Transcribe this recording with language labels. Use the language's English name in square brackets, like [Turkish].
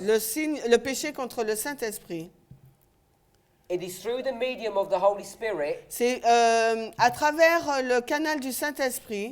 [French] le péché contre le Saint-Esprit. [English] It is through the medium of the Holy Spirit [French] C'est à travers le canal du Saint-Esprit